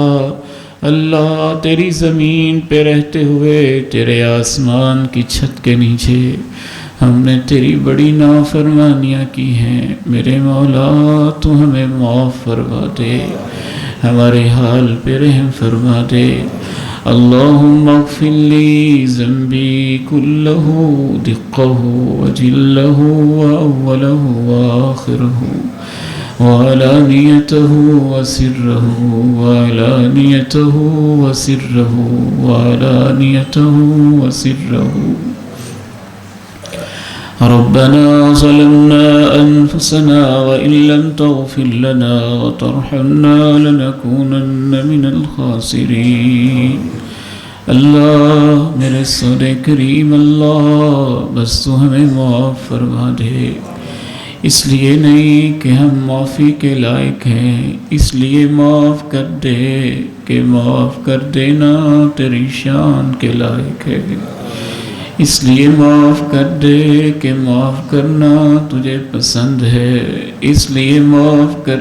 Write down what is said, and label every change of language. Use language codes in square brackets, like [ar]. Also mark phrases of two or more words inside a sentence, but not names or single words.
[ur] اللہ تیری زمین پہ رہتے ہوئے تیرے آسمان کی چھت کے نیچے ہم نے تیری بڑی نافرمانیاں کی ہیں، میرے مولا تو ہمیں معاف فرما دے، ہمارے حال پہ رحم فرما دے۔ [ar] اللہم اغفر لی ذنبی کلہ دقہ وجلہ وأولہ وآخرہ وعلانیتہ وسرہ وعلانیتہ وسرہ وعلانیتہ وسرہ۔ ربنا ظلمنا أنفسنا وإن لم تغفر لنا وترحمنا لنكونن من الخاسرين۔ [ur] اللہ میرے سر کریم اللہ، بس تو ہمیں معاف فرما دے، اس لیے نہیں کہ ہم معافی کے لائق ہیں، اس لیے معاف کر دے کہ معاف کر دینا تیری شان کے لائق ہے، اس لیے معاف کر دے کہ معاف کرنا تجھے پسند ہے، اس لیے معاف کر